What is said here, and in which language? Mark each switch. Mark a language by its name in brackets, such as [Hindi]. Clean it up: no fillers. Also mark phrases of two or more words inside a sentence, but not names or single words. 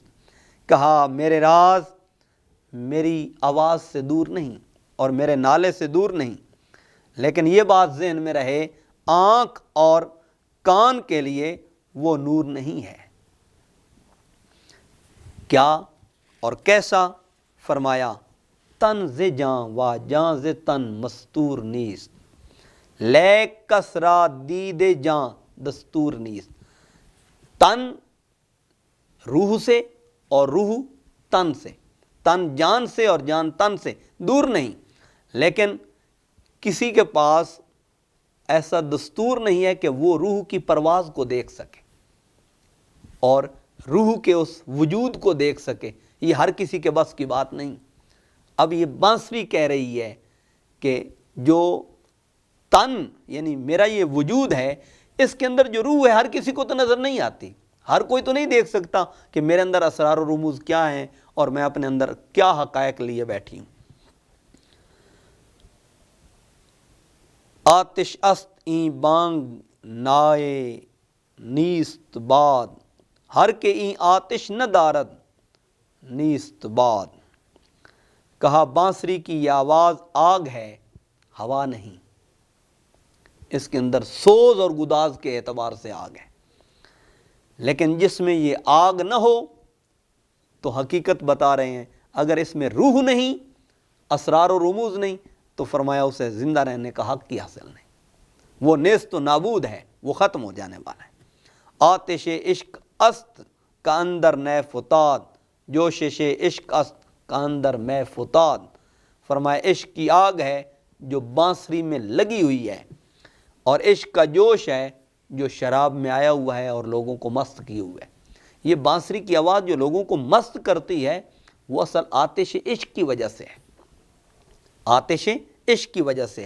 [Urdu] کہا میرے راز میری آواز سے دور نہیں اور میرے نالے سے دور نہیں، لیکن یہ بات ذہن میں رہے، آنکھ اور کان کے لیے وہ نور نہیں ہے۔ کیا اور کیسا؟ [Persian] فرمایا تن ز جاں و جاں ز تن مستور نیست، لیک کسرا دید جاں دستور نیست۔ [Urdu] تن روح سے اور روح تن سے، تن جان سے اور جان تن سے دور نہیں، لیکن کسی کے پاس ایسا دستور نہیں ہے کہ وہ روح کی پرواز کو دیکھ سکے اور روح کے اس وجود کو دیکھ سکے۔ یہ ہر کسی کے بس کی بات نہیں۔ اب یہ بانسری کہہ رہی ہے کہ جو تن یعنی میرا یہ وجود ہے، اس کے اندر جو روح ہے ہر کسی کو تو نظر نہیں آتی، ہر کوئی تو نہیں دیکھ سکتا کہ میرے اندر اسرار و رموز کیا ہیں اور میں اپنے اندر کیا حقائق لیے بیٹھی ہوں۔ [Persian] آتش است این بانگ نائے نیست باد، ہر کے این آتش نہ دارد نیست باد۔ [Urdu] کہا بانسری کی یہ آواز آگ ہے، ہوا نہیں، اس کے اندر سوز اور گداز کے اعتبار سے آگ ہے، لیکن جس میں یہ آگ نہ ہو تو حقیقت بتا رہے ہیں اگر اس میں روح نہیں، اسرار و رموز نہیں، تو فرمایا اسے زندہ رہنے کا حق کی حاصل نہیں، وہ نیست و نابود ہے، وہ ختم ہو جانے والا ہے۔ [Persian] آتش عشق است کا اندر نئے فتاد، جوشش عشق است کا اندر میں فتاد۔ [Urdu] فرمایا عشق کی آگ ہے جو بانسری میں لگی ہوئی ہے، اور عشق کا جوش ہے جو شراب میں آیا ہوا ہے اور لوگوں کو مست کیے ہوئے ہے۔ یہ بانسری کی آواز جو لوگوں کو مست کرتی ہے وہ اصل آتش عشق کی وجہ سے ہے، آتش عشق کی وجہ سے ہے۔